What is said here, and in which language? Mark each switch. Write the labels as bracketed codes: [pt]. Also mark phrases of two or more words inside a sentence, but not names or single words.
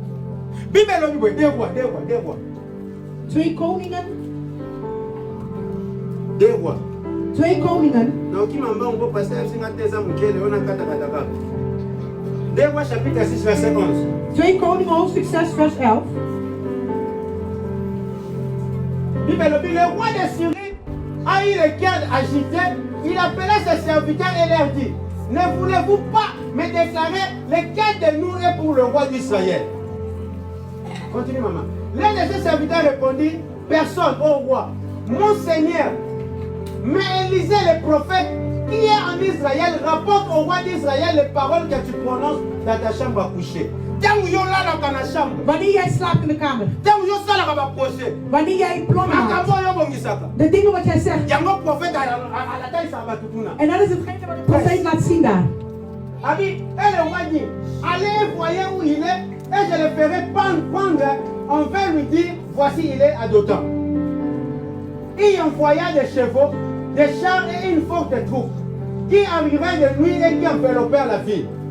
[nl] 2 Koningen. 2 Koningen. 2 Koningen hoofdstuk 6 vers 11. [fr] Le roi de Syrie a eu le cœur agité. Il appela ses serviteurs et leur dit: ne voulez-vous pas me déclarer lequel de nous est pour le roi d'Israël? Continue, maman. L'un de ses serviteurs répondit: personne, ô roi. Mon Seigneur, mais Élisée le prophète qui est en Israël rapporte au roi d'Israël les paroles que tu prononces dans ta chambre à coucher. [nl] Wanneer jij slaapt in de kamer. Wanneer jij plannen maakt. De dingen wat jij zegt. En dat is hetgene wat de profeet laat zien daar. [fr] Allez voyez où il est et je le ferai prendre. On va lui dire: voici il est à Dothan. Il envoya des chevaux, des chars et une forte troupe qui arrivaient de nuit et qui enveloppèrent la ville.